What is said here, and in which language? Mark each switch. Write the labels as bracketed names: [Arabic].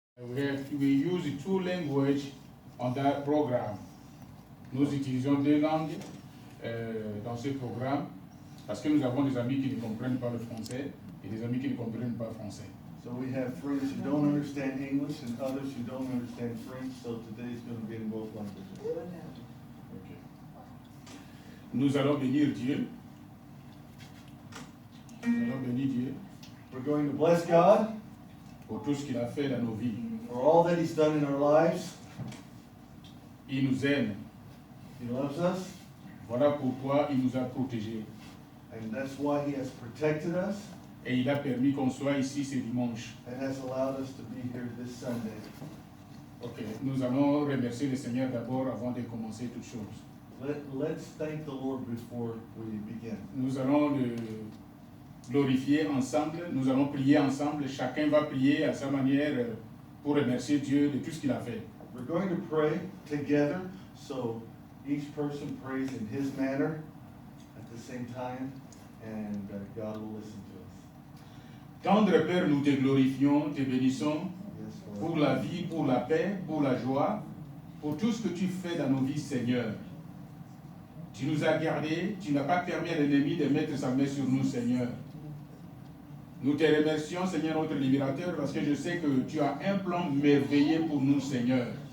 [English] We use two languages on that program. [French] Nous utilisons deux langues dans ce programme parce que nous avons des amis qui ne comprennent pas le français et des amis qui ne comprennent pas le français. [English] So we have friends who don't understand English and others who don't understand French, so today is going to be in both languages. [French] Okay. Nous allons bénir Dieu. Nous allons bénir Dieu [English] We're going to bless God [French] pour tout ce qu'il a fait dans nos vies. [English] for all that He's done in our lives. [French] Il nous aime. [English] He loves us, [French] Voilà pourquoi il nous a protégés. [English] and that's why He has protected us [French] Et il a permis qu'on soit ici ce dimanche. [English] and has allowed us to be here this Sunday. [French] Ok, nous allons remercier le Seigneur d'abord avant de commencer toute chose. [English] Let's thank the Lord before we begin. [French] Nous allons le glorifier ensemble, nous allons prier ensemble, chacun va prier à sa manière pour remercier Dieu de tout ce qu'il a fait. [English] We're going to pray together, so each person prays in his manner at the same time, and God will listen to us. [French] Tendre Père, nous te glorifions, te bénissons [English] Yes, [French] pour [English] Lord. [French] la vie, pour la paix, pour la joie, pour tout ce que tu fais dans nos vies, Seigneur. Tu nous as gardés, tu n'as pas permis à l'ennemi de mettre sa main sur nous, Seigneur. Nous te remercions, Seigneur, notre libérateur, parce que je sais que tu as un plan merveilleux pour nous, Seigneur.